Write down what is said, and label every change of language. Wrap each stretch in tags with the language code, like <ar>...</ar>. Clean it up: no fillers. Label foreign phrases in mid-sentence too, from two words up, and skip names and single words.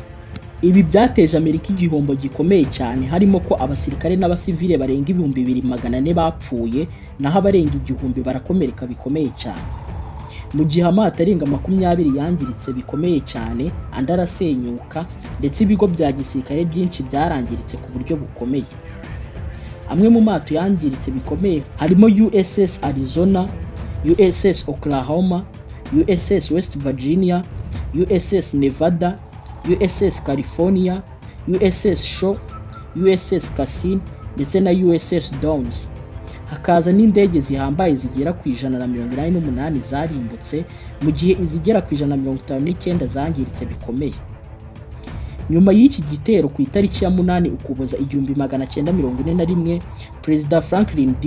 <rw>Ibi byateje Amerika igihombo gikomeye cyane, harimo ko abasirikare n'abasivile barenga 2400 bapfuye, naho abarenga 1000 barakomereka bikomeye cyane. Mu gihe amato arenga 20 yangiritse bikomeye cyane, andi arasenyuka, ndetse ibigo bya gisirikare byinshi byarangiritse ku buryo bukomeye. Amwe mu mato yangiritse bikomeye harimo USS Arizona, USS Oklahoma, USS West Virginia, USS Nevada, USS California, USS Shaw, USS Cassin ndetse na USS Downs. Hakaza n'indege zihambaye zigera ku 188 zarimbutse, mu gihe izigera ku 159 zangiritse bikomeye. Nyuma y'iki gitero ku itariki ya 8 Ukuboza 1941, Perezida Franklin D.</rw>